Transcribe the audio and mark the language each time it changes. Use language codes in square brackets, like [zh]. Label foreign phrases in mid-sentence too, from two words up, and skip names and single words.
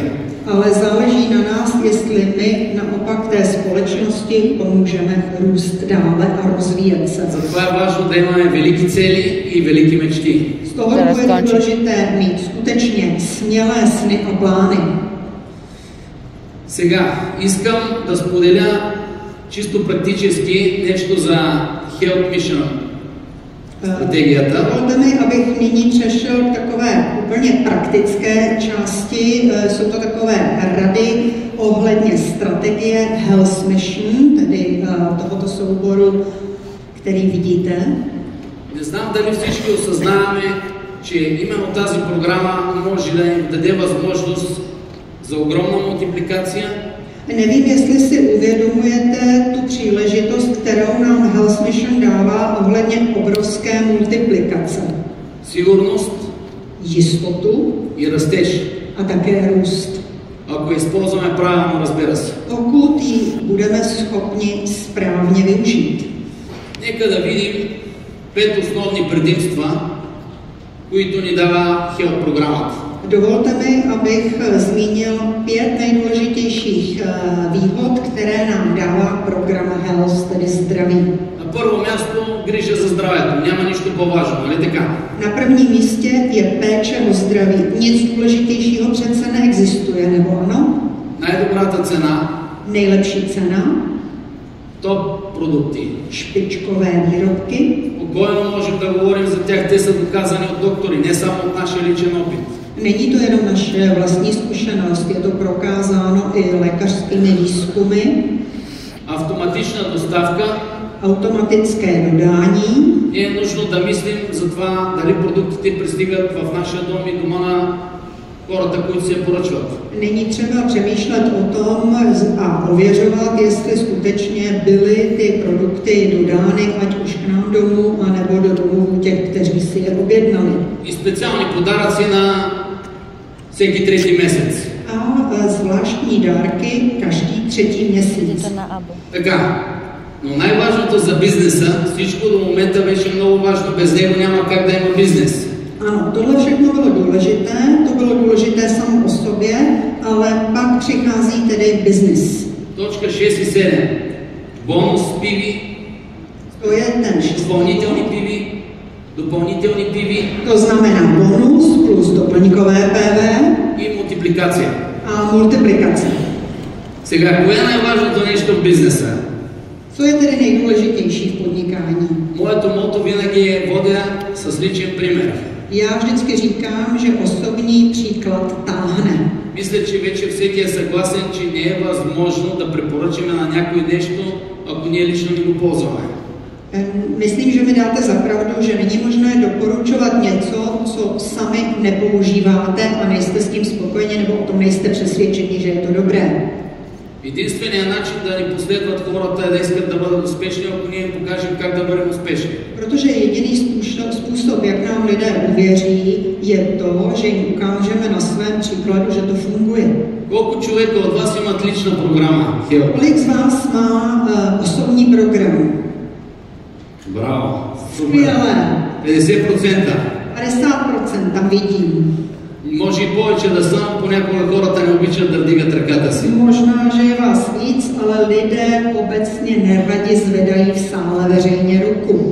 [cs] Ale záleží na nás, jestli my naopak té společnosti pomůžeme růst dále a rozvíjet se. [bg] Затова е важно да имаме велики цели и велики мечти. [cs] Z toho důvodu je důležité mít skutečně smělé sny a plány. [bg] Сега искам да споделя чисто практически нещо за Health Mission стратегията. [cs] Dovolte mi, abych nyní přešel k takové úplně praktické části. Jsou to takové rady ohledně strategie Health Mission, tedy tohoto souboru, který vidíte. [bg] Не знам дали всички осъзнаваме, че именно тази програма може да им даде възможност [cs] za ogromnou multiplikaci. Nevím, jestli si uvědomujete tu příležitost, kterou nám Health Mission dává ohledně obrovské multiplikace. [bg] Сигурност, [cs] jistotu [bg] и растеж. [cs] A také růst. [bg] Ако използваме правилно, разбира се. [cs] Pokud ji budeme schopni správně využít. [bg] Нека да видим 5 основни предимства, които ни дава Health програмата. [cs] Dovolte mi, abych zmínil 5 nejdůležitějších výhod, které nám dává program Health, tedy zdraví. [bg] На първо място грижа за здравето. Няма нищо по-важно, нали така? [cs] Na prvním místě je péče o zdraví. Nic důležitějšího přece neexistuje, nebo ano? [bg] Най-добрата цена. [cs] Nejlepší cena. [bg] Топ продукти. [cs] Špičkové výrobky. [bg] Спокойно можем да говорим за тях. Те са доказани от доктори, не само от нашия личен опит. [cs] Není to jenom naše vlastní zkušenost, je to prokázáno i lékařskými výzkumy. [bg] Автоматична доставка. [cs] Automatické dodání. [bg] Не е нужно да мислим за това дали продуктите пристигат в нашия дом и дома на хората, които се поръчват. [cs] Není třeba přemýšlet o tom a ověřovat, jestli skutečně byly ty produkty dodány, ať už k nám domů, anebo do domů těch, kteří si je objednali. [bg] И специални подаръци на всеки трети месец. [cs] A zvláštní dárky každý 3. měsíc. [bg] Така, но най-важното за бизнеса, всичко до момента беше много важно, без него няма как да има бизнес. [cs] Ano, tohle všechno bylo důležité, to bylo důležité samo o sobě, ale pak přichází tedy business. [bg] Точка 6 и 7. Бонус пиви. [cs] To je ten [bg] допълнителни пиви. [cs] To znamená bonus plus doplňkové PV. [bg] И мултипликация. [cs] A multiplikace. [bg] Сега, кое е най-важното нещо в бизнеса? [cs] Co je tedy nejdůležitější v podnikání? [bg] Моето мото винаги е водя с личен пример. [cs] Já vždycky říkám, že osobní příklad táhne. [bg] Мисля, че вече всеки е съгласен, че не е възможно да препоръчаме на някой нещо, ако ние лично не го ползваме. [cs] Myslím, že mi dáte za pravdu, že není možné doporučovat něco, co sami nepoužíváte a nejste s tím spokojeni nebo o tom nejste přesvědčeni, že je to dobré. [bg] Единственият начин да ни последват хората е да искат да бъдат успешни, ако ние им покажем как да бъдем успешни. [cs] Protože jediný způsob, jak nám lidé uvěří, je to, že jim ukážeme na svém příkladu, že to funguje. [bg] Колко човека от вас имат лична програма? [cs] Kolik z vás má osobní program? [bg] Браво! [cs] Skvělé. 50%. 50% tam vidím. [bg] Може и повече да съм, понякога хората не обичат да вдигат ръката си. [cs] Možná, že je vás víc, ale lidé obecně neradi zvedají v sále veřejně ruku.